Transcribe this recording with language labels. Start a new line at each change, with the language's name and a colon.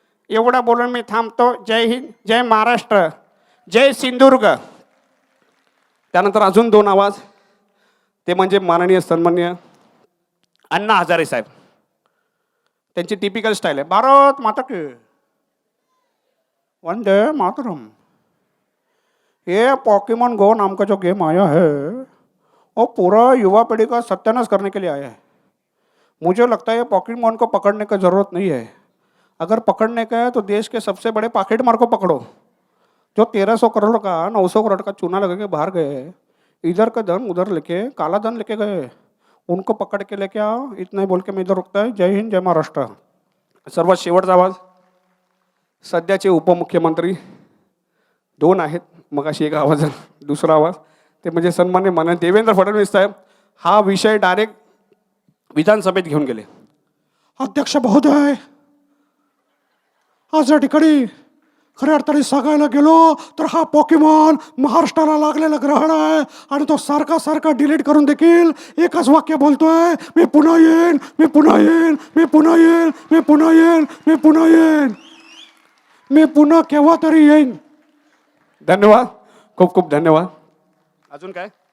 Marathi: एवढं बोलून मी थांबतो. जय हिंद, जय महाराष्ट्र, जय सिंधुदुर्ग. त्यानंतर अजून दोन आवाज, ते म्हणजे माननीय सन्मान्य अण्णा हजारे साहेब. त्यांची टिपिकल स्टाईल आहे,
Hindi: भारत माता की
Marathi: वंदे मातरम.
Hindi: ये पॉकीमॉन गो नाम का जो गेम आया है वो पूरा युवा पीढ़ी का सत्यानाश करने के लिए आया है. मुझे लगता है पॉकीमॉन को पकड़ने की ज़रूरत नहीं है. अगर पकड़ने का है तो देश के सबसे बड़े पॉकेटमार को पकड़ो जो 1300 करोड़ का 900 करोड़ का चूना लगा के बाहर गए, इधर का धन उधर लेके काला धन लेके गए, उनको पकड़ के लेके आओ. इतना ही बोल के मैं इधर रुकता है.
Marathi: जय हिंद, जय महाराष्ट्र. सर्वात शेवटचा आवाज सध्याचे उपमुख्यमंत्री दोन आहेत, मग अशी एक आवाज दुसरा आवाज ते म्हणजे सन्मान्य माननीय देवेंद्र फडणवीस साहेब. हा विषय डायरेक्ट विधानसभेत घेऊन गेले. अध्यक्ष महोदय, आज या ठिकाणी खऱ्या अर्थाने सांगायला गेलो तर हा पॉकीमॉन महाराष्ट्राला लागलेला ग्रहण आहे आणि तो सारखा डिलीट करून देखील एकच वाक्य बोलतोय, मी पुन्हा येईन, मी पुन्हा येईन, मी पुन्हा येईन, मी पुन्हा येईन, मी पुन्हा येईन, मी पुन्हा केव्हा तरी येईन. धन्यवाद, खूप खूप धन्यवाद. अजून काय?